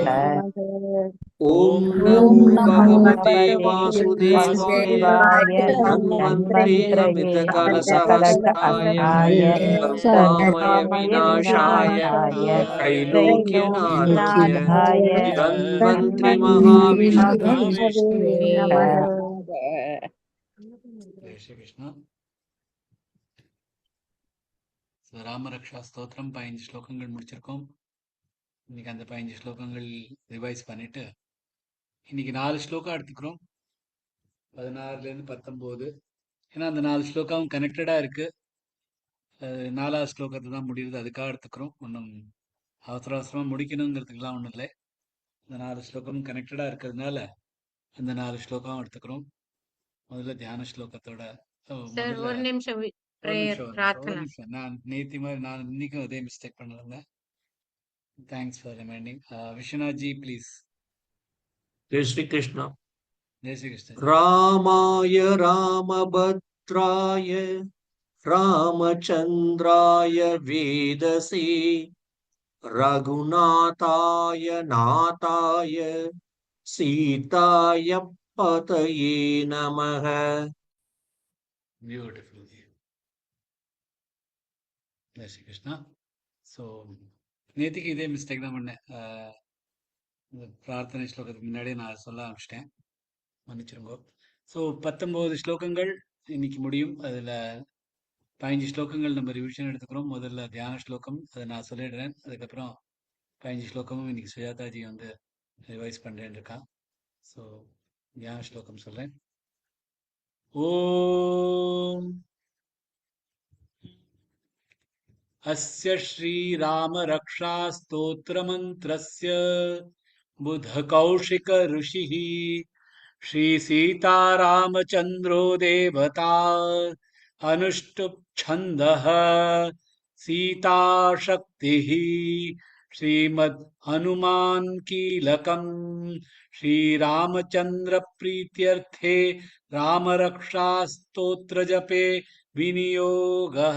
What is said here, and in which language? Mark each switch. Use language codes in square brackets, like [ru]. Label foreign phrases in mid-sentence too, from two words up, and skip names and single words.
[sa] ओम नमो भगवते वासुदेवाय धन्वन्त्रये सहस्राय सर्वमय विनाशाय त्रैलोक्यनाथाय धन्वन्त्रि महाविष्णवे नमः. [hi] जय श्री कृष्णा. [ta] ராமரக்ஷா ஸ்தோத்திரம் 15 ஸ்லோகங்கள் முடிச்சிருக்கோம். இன்னைக்கு அந்த 15 ஸ்லோகங்கள் ரிவைஸ் பண்ணிட்டு இன்னைக்கு 4 ஸ்லோகம் எடுத்துக்கிறோம். 16லேருந்து 19. ஏன்னா அந்த 4 ஸ்லோகம் கனெக்டடா இருக்கு. 4வது ஸ்லோகத்தை தான் முடியுது, அதுக்காக எடுத்துக்கிறோம். ஒன்றும் அவசரமா முடிக்கணுங்கிறதுக்கெல்லாம் ஒன்றும் இல்லை. இந்த 4 ஸ்லோகமும் கனெக்டடா இருக்கிறதுனால அந்த 4 ஸ்லோகம் எடுத்துக்கிறோம். முதல்ல தியான ஸ்லோகத்தோட ஒரு நிமிஷம் நான் நேத்தி மாதிரி நான் இன்னைக்கும் அதே மிஸ்டேக் பண்ணிருந்தேன். [en] Thanks for reminding. Viswanath ji please. [hi] जय श्री कृष्ण. जय श्री कृष्ण. [sa] रामाय रामभद्राय रामचन्द्राय वेदसे रघुनाथाय नाथाय सीताय पतये नमः. [hi] பியூட்டிஃபுல். जय श्री कृष्णा. [ta] ஸோ நேத்திக்கு இதே மிஸ்டேக் தான் பண்ணேன். இந்த பிரார்த்தனை ஸ்லோகத்துக்கு முன்னாடியே நான் சொல்ல ஆரம்பிச்சிட்டேன், மன்னிச்சிருங்கோ. ஸோ 19 ஸ்லோகங்கள் இன்னைக்கு முடியும். அதில் 15 ஸ்லோகங்கள் நம்ம ரிவிஷன் எடுத்துக்கிறோம். முதல்ல தியான ஸ்லோகம், அதை நான் சொல்லிடுறேன். அதுக்கப்புறம் 15 ஸ்லோகமும் இன்னைக்கு சுஜாதாஜி வந்து ரிவைஸ் பண்ணுறேன்னு இருக்கான். ஸோ தியான ஸ்லோகம் சொல்கிறேன். [sa] ஓம் अस्य श्रीरामरक्षा स्तोत्रमन्त्रस्य बुधकौशिक ऋषिः श्रीसीतारामचन्द्रो देवता अनुष्टुप् छन्दः सीताशक्तिः श्रीमद् हनुमान कीलकम् श्रीरामचंद्र प्रीत्यर्थे रामरक्षा स्तोत्र जपे विनियोगः।